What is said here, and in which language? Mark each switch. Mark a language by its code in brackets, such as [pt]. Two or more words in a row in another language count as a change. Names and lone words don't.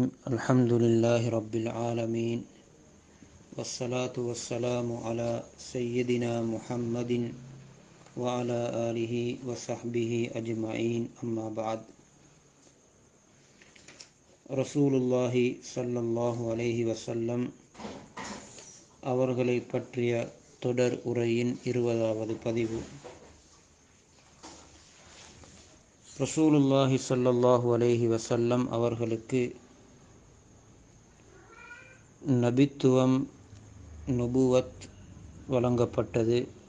[ar] الحمد لله رب العالمين، والصلاة والسلام على سيدنا محمد وعلى آله وصحبه أجمعين. أما بعد. رسول الله صلى الله عليه وسلم [ta] அவர்களை பற்றிய தொடர் உரையின் 20வது பதிவு. [ar] رسول الله صلى الله عليه وسلم [ta] அவர்களுக்கு நபித்துவம் நுபுவத் வழங்கப்பட்டது.